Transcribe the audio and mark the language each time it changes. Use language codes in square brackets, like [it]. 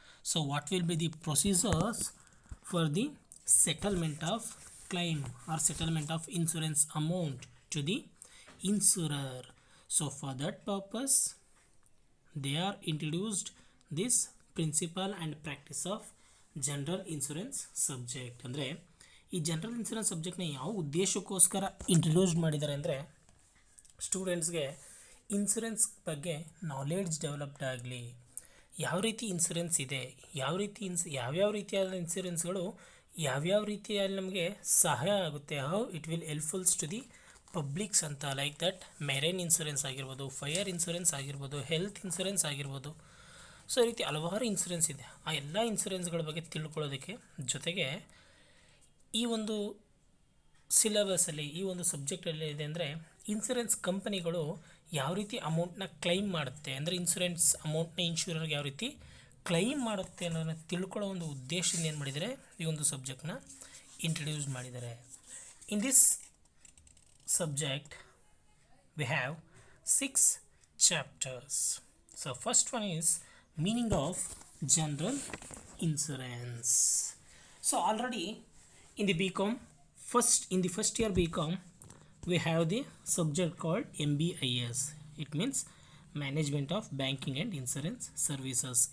[en] So what will be the procedures for the settlement of claim or settlement of insurance amount to the insurer? So for that purpose they are introduced this principle and practice of general insurance subject. [kn] ಅಂದರೆ ಈ general insurance ಸಬ್ಜೆಕ್ಟ್ನ ಯಾವ ಉದ್ದೇಶಕ್ಕೋಸ್ಕರ introduce ಮಾಡಿದ್ದಾರೆ ಅಂದರೆ ಸ್ಟೂಡೆಂಟ್ಸ್ಗೆ insurance ಬಗ್ಗೆ knowledge developed ಆಗಲಿ, ಯಾವ ರೀತಿ ಇನ್ಶೂರೆನ್ಸ್ ಇದೆ, ಯಾವ್ಯಾವ ರೀತಿಯಾದ ಇನ್ಶೂರೆನ್ಸ್ಗಳು ಯಾವ್ಯಾವ ರೀತಿಯಲ್ಲಿ ನಮಗೆ ಸಹಾಯ ಆಗುತ್ತೆ, [en] how it will helpfuls to the publics [kn] ಅಂತ. ಲೈಕ್ ದಟ್ ಮೆರೈನ್ ಇನ್ಶೂರೆನ್ಸ್ ಆಗಿರ್ಬೋದು, ಫೈರ್ ಇನ್ಶೂರೆನ್ಸ್ ಆಗಿರ್ಬೋದು, ಹೆಲ್ತ್ ಇನ್ಶೂರೆನ್ಸ್ ಆಗಿರ್ಬೋದು. ಸೊ ಈ ರೀತಿ ಹಲವಾರು ಇನ್ಶೂರೆನ್ಸ್ ಇದೆ. ಆ ಎಲ್ಲ ಇನ್ಶೂರೆನ್ಸ್ಗಳ ಬಗ್ಗೆ ತಿಳ್ಕೊಳ್ಳೋದಕ್ಕೆ ಜೊತೆಗೆ ಈ ಒಂದು ಸಿಲೆಬಸಲ್ಲಿ ಈ ಒಂದು ಸಬ್ಜೆಕ್ಟಲ್ಲಿ ಇದೆ ಅಂದರೆ ಇನ್ಶೂರೆನ್ಸ್ ಕಂಪನಿಗಳು ಯಾವ ರೀತಿ ಅಮೌಂಟ್ನ ಕ್ಲೈಮ್ ಮಾಡುತ್ತೆ, ಅಂದರೆ ಇನ್ಶೂರೆನ್ಸ್ ಅಮೌಂಟ್ನ ಇನ್ಶೂರರ್ಗೆ ಯಾವ ರೀತಿ ಕ್ಲೈಮ್ ಮಾಡುತ್ತೆ ಅನ್ನೋದನ್ನು ತಿಳ್ಕೊಳ್ಳೋ ಒಂದು ಉದ್ದೇಶದಿಂದ ಏನು ಮಾಡಿದರೆ ಈ ಒಂದು ಸಬ್ಜೆಕ್ಟ್ನ ಇಂಟ್ರಡ್ಯೂಸ್ ಮಾಡಿದ್ದಾರೆ. [en] In this subject we have 6 chapters. So first one is meaning of general insurance. So already in the BCom in the first year BCom we have the subject called MBIS. It means management of banking and insurance services.